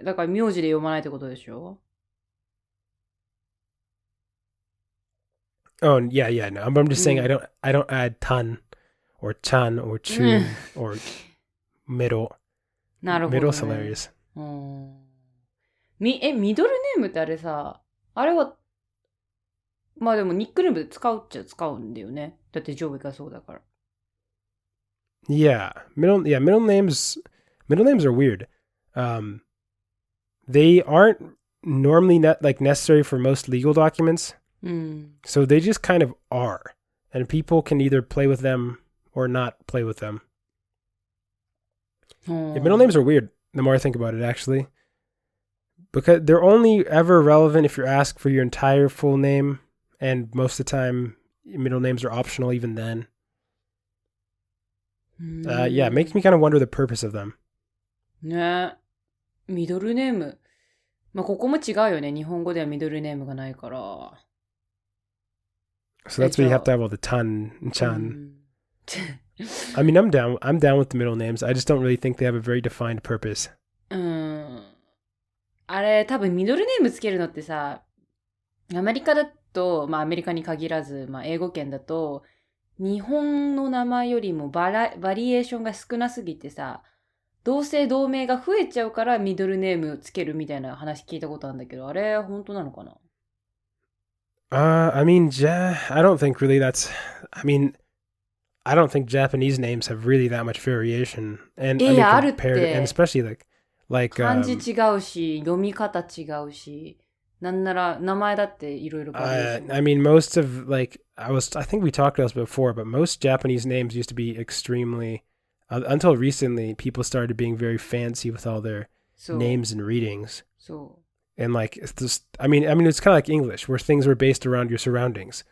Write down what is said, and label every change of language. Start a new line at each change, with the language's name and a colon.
Japanese: だから名字で読まないってことでしょ?
English: Oh, yeah, no. I'm just saying I don't add tan or chan or chun or middle.
Japanese: なるほど、ね。
English: Middle's hilarious.
Japanese: ミドルネームってあれさ、あれは、まあでもニックネームで使うっちゃ使うんだよね。だって上下がそうだから。
English: Yeah, middle names are weird. They aren't normally necessary for most legal documents. So they just kind of are, and people can either play with them or not play with them. Yeah, middle names are weird. The more I think about it, actually, because they're only ever relevant if you're asked for your entire full name, and most of the time, middle names are optional even then. Yeah, it makes me kind of wonder the purpose of them.
Japanese: ね、ミドルネーム。まあここも違うよね。日本語ではミドルネームがないから。
English: So that's why you have to have all the tan and chan. I mean, I'm down with the middle names. I just don't really think they have a very defined purpose.
Japanese: あれ、多分ミドルネームつけるのってさ、アメリカだと、まあアメリカに限らず、まあ英語圏だと、日本の名前よりもバリエーションが少なすぎてさ、同姓同名が増えちゃうからミドルネームつけるみたいな話聞いたことあるんだけど、あれ本当なのかな?
English: I mean, I don't think really I don't think Japanese names have really that much variation. And and especially like
Japanese: 漢字違うし、読み方違うし、なんなら名前だっていろいろバリエーション。
English: I mean, most of I think we talked about this before, but most Japanese names used to be extremely until recently, people started being very fancy with all their names and readings. And it's just, I mean, it's kind of like English, where things were based around your surroundings.